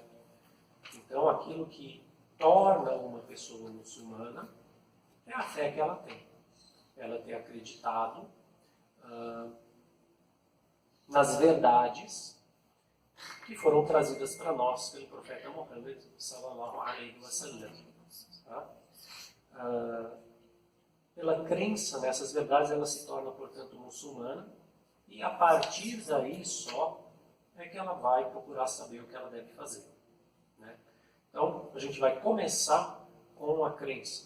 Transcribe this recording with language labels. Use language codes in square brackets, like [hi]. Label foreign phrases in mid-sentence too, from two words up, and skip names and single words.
[pt] Então, aquilo que torna uma pessoa muçulmana é a fé que ela tem. Ela ter acreditado nas verdades que foram trazidas para nós pelo profeta Muhammad [ar] صلى الله عليه وسلم. [pt] Tá? Pela crença nessas verdades, ela se torna, portanto, muçulmana, e a partir daí só é que ela vai procurar saber o que ela deve fazer. Né? Então, a gente vai começar com a crença.